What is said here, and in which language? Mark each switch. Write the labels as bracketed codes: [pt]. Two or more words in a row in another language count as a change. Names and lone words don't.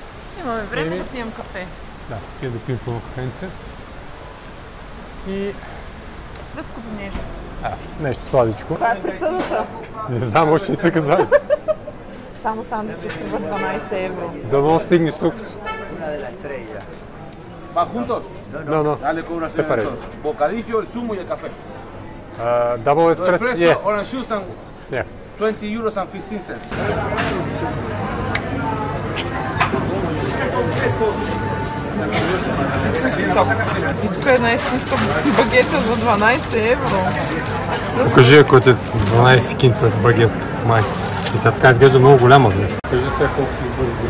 [bg] Имаме време да пием кафе. Да, пием да пием пълно кафенце. И... да скупим нещо. Нещо сладичко. Това е присъдата. Не знам, още не са казали. Само сандвичи струва 12 евро. Дано стигне сукът. [es] ¿Va juntos? No. Dale con una Separados. Bocadillo, el zumo y el café. [en] Double espresso? Espresso, orange juice and Yeah. 20 euros and 15 cents. [bg] И тук е една истинска багета за 12 евро. Покажи, ако е 12 кинта багетка, май. И тя така изглежда много голяма, бе. Кажи сега колко сме бързи.